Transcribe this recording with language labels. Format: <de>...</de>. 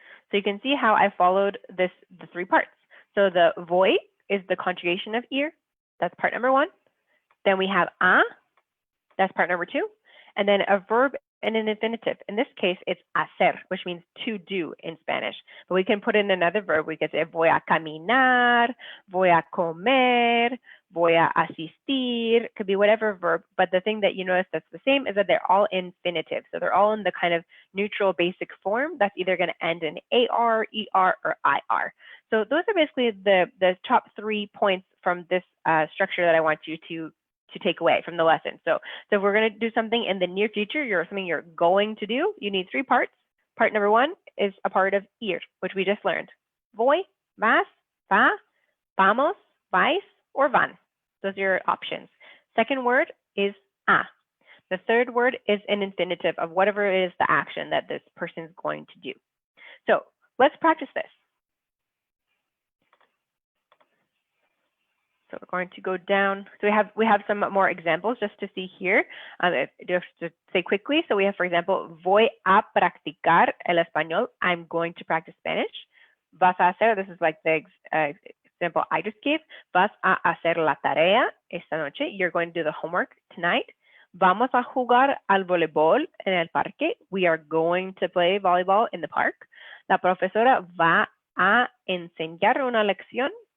<en>So you can see how I followed the three parts. So the voy is the conjugation of ir. That's part number one. Then we have a, that's part number two. And then a verb and an infinitive. In this case, it's hacer, which means to do in Spanish. But we can put in another verb. We can say</en> <es>voy a caminar, voy a comer, voy a asistir.</es> <en>Could be whatever verb. But the thing that you notice that's the same is that they're all infinitive. So they're all in the kind of neutral basic form that's either going to end in AR, ER, or IR. So those are basically the top 3 points from this structure that I want you to take away from the lesson. So if we're going to do something in the near future, something you're going to do, you need 3 parts. Part number 1 is a part of ir, which we just learned.</en> <es>Voy, vas, va, vamos, vais, or van.</es> <en>Those are your options. Second word is a. The third word is an infinitive of whatever it is the action that this person is going to do. So let's practice this. So we're going to go down. So we have some more examples just to see here. Just to say quickly. So we have, for example,</en> <es>voy a practicar el español.</es> <en>I'm going to practice Spanish.</en> <es>Vas a hacer.</es> <en>This is like the example I just gave.</en> <es>Vas a hacer la tarea esta noche.</es> <en>You're going to do the homework tonight.</en> <es>Vamos a jugar al voleibol en el parque.</es> <en>We are going to play volleyball in the park.</en> <es>La profesora va a enseñar una lección.</es>